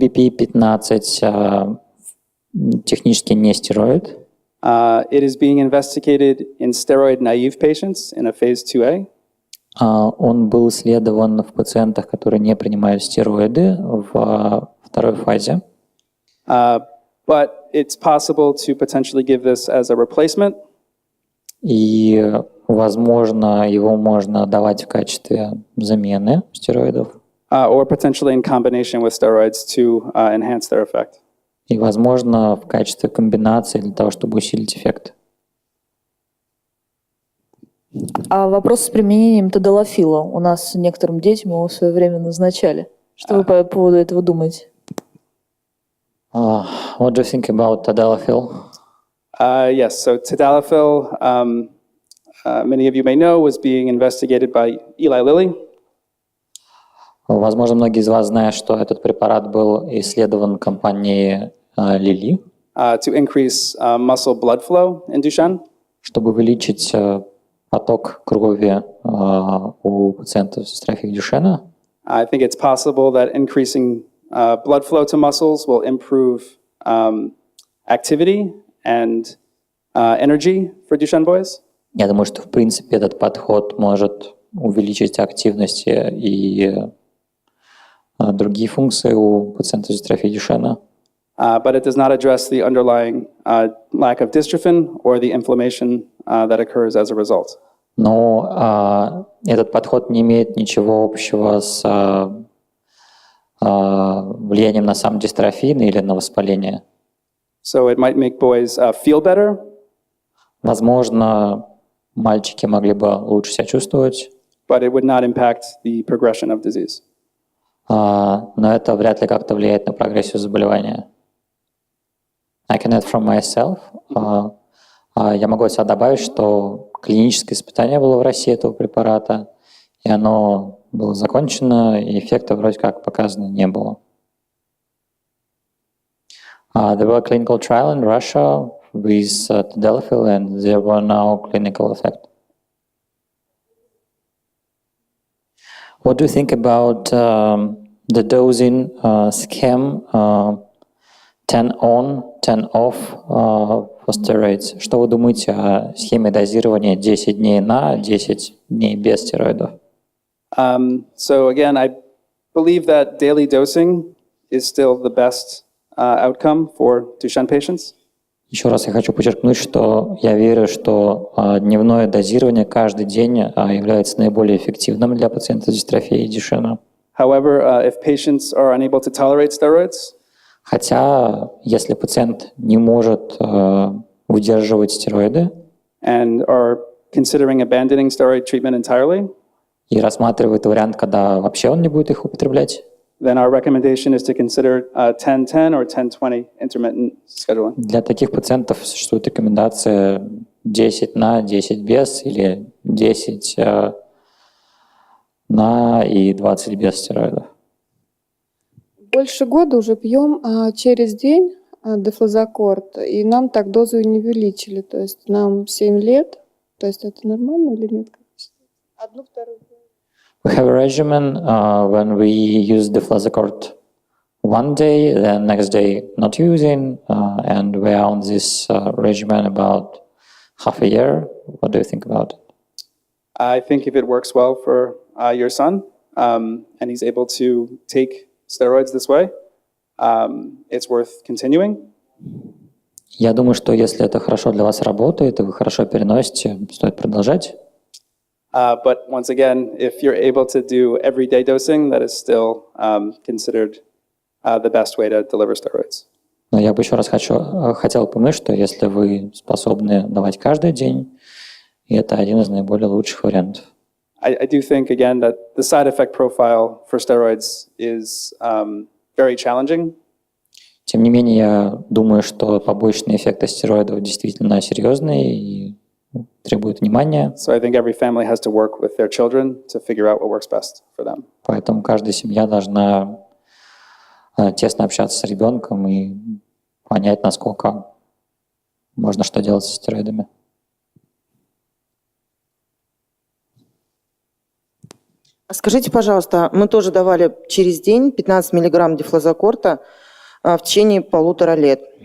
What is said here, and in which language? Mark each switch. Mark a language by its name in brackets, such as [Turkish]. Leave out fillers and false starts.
[Russian] VBP-15 технически не стероид. [English] It is being investigated in steroid-naive patients in a phase 2A. [Russian] Он был исследован в пациентах, которые не принимают стероиды, в второй фазе. [English] But it's possible to potentially give this as a replacement. [Russian] И, возможно, его можно давать в качестве замены стероидов. [English] Or potentially in combination with steroids to enhance their effect. [Russian] И, возможно, в качестве комбинации для того, чтобы усилить эффект. А вопрос с применением тадалафила. У нас некоторым детям его в свое время назначали. Что вы по поводу этого думаете? [English] What do you think about tadalafil? Yes, so tadalafil, many of you may know, was being investigated by Eli Lilly. [Russian] Возможно, многие из вас знают, что этот препарат был исследован компанией Lilly, [English] to increase muscle blood flow in Duchenne. [Russian] чтобы увеличить поток крови у пациентов с дистрофией Дюшена. [English] I think it's possible that increasing blood flow to muscles will improve activity and energy for Duchenne boys. [Russian] Я думаю, что, в принципе, этот подход может увеличить активность и другие функции у пациентов с дистрофией Дюшена. [English] But it does not address the underlying lack of dystrophin or the inflammation that occurs as a result. [Russian] Но этот подход не имеет ничего общего с влиянием на сам дистрофин или на воспаление. [English] So it might make boys feel better. [Russian] Возможно, мальчики могли бы лучше себя чувствовать, [English] But it would not impact the progression of disease. [Russian] но это вряд ли как-то влияет на прогрессию заболевания. [English] I can add from myself. [Russian] Я могу от себя добавить, что клиническое испытание было в России этого препарата, и оно было закончено, и эффекта вроде как показано не было. [English] There were a clinical trial in Russia with tadalafil, and there were no clinical effect. What do you think about the dosing scheme 10 on, 10 off for steroids. [Russian] Что вы думаете о схеме дозирования 10 дней на, 10 дней без стероидов? [English] So again, I believe that daily dosing is still the best outcome for Duchenne patients. [Russian] Еще раз я хочу подчеркнуть, что я верю, что дневное дозирование каждый день является наиболее эффективным для пациентов с дистрофией Дюшенна. [English] However, if patients are unable to tolerate steroids, [Russian] Хотя, если пациент не может выдерживать стероиды [English] and are considering abandoning steroid treatment entirely, [Russian] и рассматривает вариант, когда вообще он не будет их употреблять, [English] then our recommendation is to consider 10-10 or 10-20 intermittent scheduling. [Russian] для таких пациентов существует рекомендация 10 на, 10 без или 10 на и 20 без стероидов. Больше года уже пьем через день дефлазокорт, и нам так дозу и не увеличили. То есть нам 7 лет. То есть это нормально или нет? Одну, вторую. [English] We have a regimen when we use deflazocort one day, then next day not using, and we are on this regimen about half a year. What do you think about it? I think if it works well for your son, and he's able to take steroids this way, it's worth continuing. [Russian] Я думаю, что если это хорошо для вас работает, и вы хорошо переносите, стоит продолжать. [English] But once again, if you're able to do everyday dosing, that is still considered the best way to deliver steroids. [Russian] Но я бы еще раз хотел упомянуть, что если вы способны давать каждый день, это один из наиболее лучших вариантов. [English] I do think, again, that the side effect profile for steroids is very challenging. [Russian] Тем не менее, я думаю, что побочные эффекты стероидов действительно серьезные и требуют внимания. [English] So I think every family has to work with their children to figure out what works best for them. [Russian] Поэтому каждая семья должна тесно общаться с ребенком и понять, насколько можно что делать со стероидами. Скажите, пожалуйста, мы тоже давали через день 15 миллиграмм дефлазокорта в течение 1,5 лет.